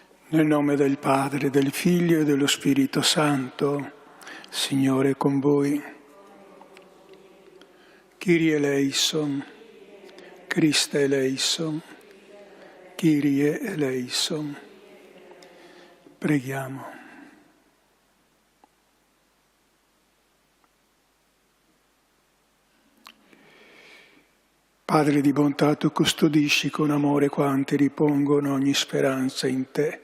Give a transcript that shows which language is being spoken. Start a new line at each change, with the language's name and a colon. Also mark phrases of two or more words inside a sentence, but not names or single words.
Italian: Nel nome del Padre, del Figlio e dello Spirito Santo, Signore con voi.
Greek: Κύριε ελέησον, Χριστέ ελέησον, Κύριε ελέησον.
Italian: Preghiamo. Padre di bontà, tu custodisci con amore quanti ripongono ogni speranza in te.